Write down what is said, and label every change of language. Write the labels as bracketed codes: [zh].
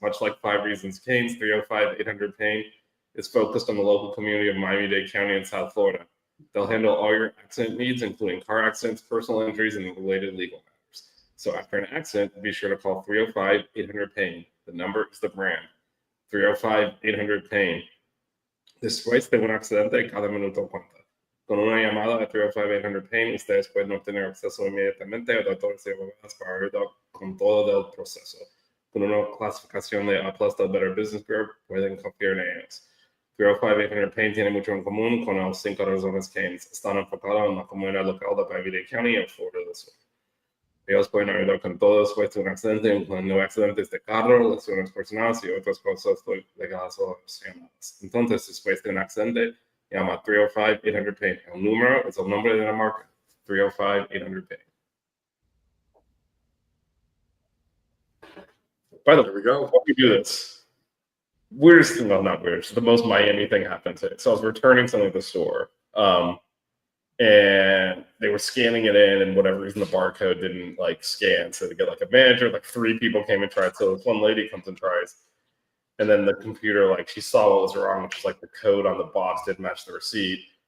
[en] Much like 5 Reasons Cane's, 305-800-PAIN is focused on the local community of Miami-Dade County in South Florida. They'll handle all your accident needs, including car accidents, personal injuries, and related legal matters. So after an accident, be sure to call 305-800-PAIN. The number is the brand. 305-800-PAIN. [es] Después de un accidente, cada minuto cuenta. Con una llamada a 305-800-PAIN, ustedes pueden obtener acceso inmediatamente a doctores y abogados para ayudar con todo el proceso. Con una clasificación de A+ del Better Business Bureau, pueden confiar en ellos. 305-800-PAIN tiene mucho en común con los 5 razones que están enfocados en la comunidad local de Miami-Dade County y Florida del Sur. Ellos pueden ayudar con todo después de un accidente, incluyendo accidentes de carro, lesiones personales y otras cosas legales o opcionales. Entonces, después de un accidente, llama a 305-800-PAIN. El número es el nombre de la marca, 305-800-PAIN. [en] By the way, There we go. before we do this, not weird, the most Miami thing happened today. So I was returning something at the store. And they were scanning it in, and whatever reason the barcode didn't scan. So they get a manager, 3 people came and tried. So this one lady comes and tries, and then the computer, she saw what was wrong, which was the code on the box didn't match the receipt.